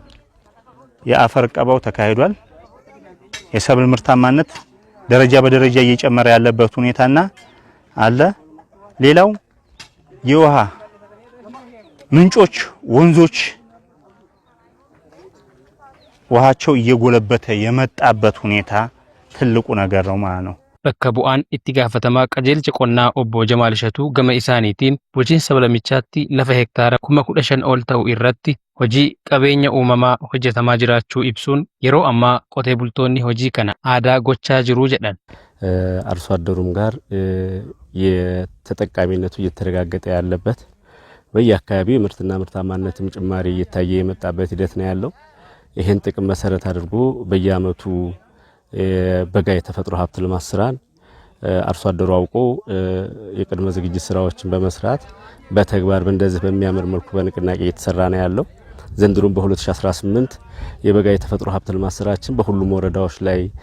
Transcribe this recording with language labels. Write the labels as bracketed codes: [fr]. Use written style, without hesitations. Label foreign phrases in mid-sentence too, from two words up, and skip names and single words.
[am] የአፈር እቀባው ተካሂዷል። የሰብል ምርታማነት ደረጃ በደረጃ እየጨመረ ያለበት ሁኔታና አለ። ሌላው የውሃ ምንጮች ወንዞች ውሃቸው እየጎለበተ የመጣበት ሁኔታ ትልቁ ነገር ነው ማለት ነው። [om] Bakka bu'aan itti gaafatamaa qajeelcha qonnaa obbo Jamaal Shatuu gama isaaniitiin bulchiinsa sablamichaatti lafa hektaara 15,000 ol ta'u irratti hojii qabeenya uumamaa hojjetamaa jiraachuu ibsuun yeroo ammaa qotee bultoonni hojii kana aadaa gochaa jiru jedhan. [am] አርሶ አደሩም ጋር የተጠቃሚነቱ እየተረጋገጠ ያለበት በየአካባቢው ምርትና ምርታማነትም ጭማሪ እየታየ የመጣበት ሂደት ነው ያለው። ይሄን ጥቅም መሰረት አድርጎ በየአመቱ በጋ የተፈጥሮ ሀብት ልማት ስራን አርሶ አደሩ አውቆ የቅድመ ዝግጅት ስራዎችን በመስራት በተግባር እንደዚህ በሚያምር መልኩ በንቅናቄ እየተሰራ ነው ያለው። ዘንድሮም በ2018 የበጋ የተፈጥሮ ሀብት ልማት ስራችን በሁሉም ወረዳዎች ላይ